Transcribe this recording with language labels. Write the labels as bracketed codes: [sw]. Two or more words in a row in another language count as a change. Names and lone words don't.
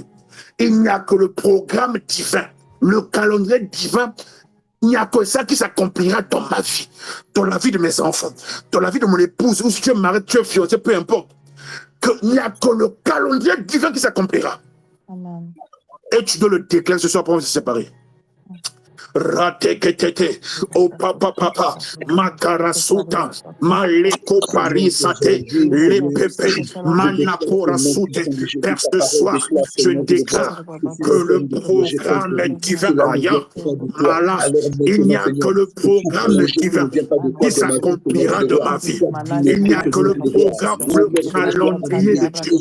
[fr] Il n'y a que le programme divin, le calendrier divin. Il n'y a que ça qui s'accomplira dans ma vie, dans la vie de mes enfants, dans la vie de mon épouse, ou si tu es marié, tu es fiancé, peu importe. Il n'y a que le calendrier divin qui s'accomplira. Et tu dois le déclarer ce soir pour se séparer. Rateketete, oh papa, makarasuta, maleko parisate, les pépés, manakora soute. Père, ce soir, je déclare que le programme divin, il n'y a que le programme divin qui s'accomplira de ma vie. Il n'y a que le programme, le calendrier de Dieu.